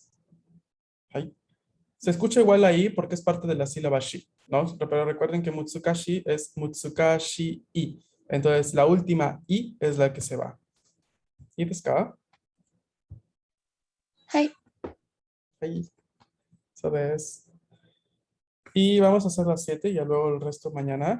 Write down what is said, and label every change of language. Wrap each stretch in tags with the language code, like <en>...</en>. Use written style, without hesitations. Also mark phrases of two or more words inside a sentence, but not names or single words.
<es>Ahí. Se escucha igual ahí porque es parte de la sílaba shi, ¿no? Pero recuerden que mutsukashi es mutsukashi i. Entonces la última i es la que se va.</es> <ja>いいですか? はい。</ja> <es>はい。Eso es. Y vamos a hacer las 7 y ya luego el resto mañana.</es>